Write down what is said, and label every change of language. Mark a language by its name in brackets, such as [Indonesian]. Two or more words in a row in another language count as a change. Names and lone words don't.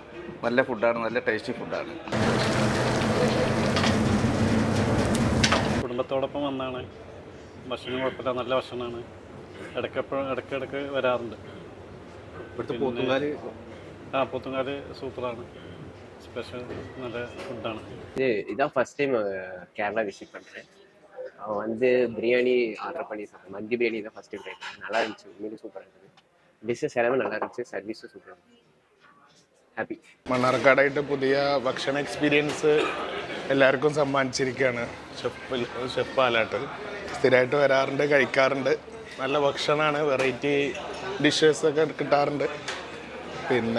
[Malayalam] നല്ല ഫുഡാണ്, നല്ല ടേസ്റ്റി ഫുഡാണ്. കുടുംബത്തോടൊപ്പം വന്നാണ്. ഭക്ഷണം കുഴപ്പമില്ല, നല്ല ഭക്ഷണമാണ്. ഇടയ്ക്കിടയ്ക്ക് വരാറുണ്ട്. ഇവിടുത്തെ പോത്തുംകാല് പോത്തുംകാല് സൂപ്പറാണ്. [Tamil] ஸ்பெஷல் நல்ல ஃபுட்டான இதான் [English] first time [Tamil] கேரளா விசிட் பண்ணுறேன். வந்து பிரியாணி ஆர்டர் பண்ணி சாப்பிட்டேன். மந்தி பிரியாணி தான் [English] first time try [Tamil] பண்ணேன். நல்லா இருந்துச்சு, உண்மையிலே சூப்பராக இருந்தது. டிஷ்ஷஸ் எல்லாமே நல்லா இருந்துச்சு, சர்வீஸும் சூப்பராக இருந்துச்சு. [Malayalam] ഹാപ്പി. മണ്ണാർക്കാടായിട്ട് പുതിയ ഭക്ഷണ എക്സ്പീരിയൻസ് എല്ലാവർക്കും സമ്മാനിച്ചിരിക്കുകയാണ് ഷെഫ് പാലാട്ട്. സ്ഥിരമായിട്ട് വരാറുണ്ട്, കഴിക്കാറുണ്ട്. നല്ല ഭക്ഷണമാണ്, വെറൈറ്റി ഡിഷസൊക്കെ കിട്ടാറുണ്ട്. പിന്നെ